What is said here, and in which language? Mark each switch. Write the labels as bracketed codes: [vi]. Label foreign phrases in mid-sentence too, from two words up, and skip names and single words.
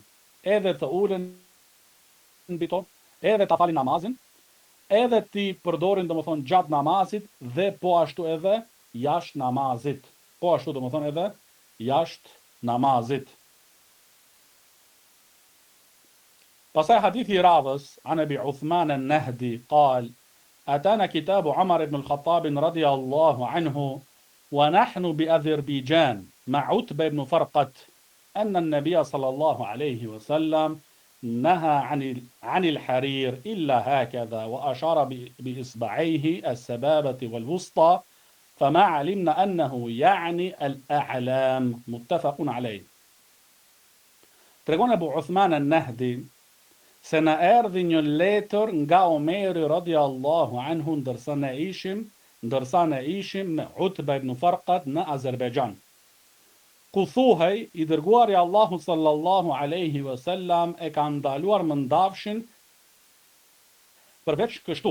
[sq] Edhe të ulen mbi to, edhe ta falin namazin, edhe ti përdorin domethënë gjatë namazit dhe po ashtu edhe jashtë namazit. Po ashtu domethënë edhe jashtë namazit. Pastaj hadithi i radhës, [ar] عن أبي عثمان النهدي قال أتانا كتاب عمر بن الخطاب رضي الله عنه ونحن بأذربيجان مع عتبة بن فرقة أن النبي صلى الله عليه وسلم نهى عن الحرير إلا هكذا وأشار بإصبعيه السبابة والوسطى فما علمنا أنه يعني الأعلام متفق عليه. [sq] Tregon Abu Uthman an-Nahdi se na erdhi një letër nga Omeri [ar] رضي الله عنه [sq] ndërsa ne ishim me Utba ibn Farqat në Azerbajxhan. Ku thuhej, i dërguari Allahu [ar] صلى الله عليه وسلم [sq] e ka ndaluar mëndafshin përveç kështu.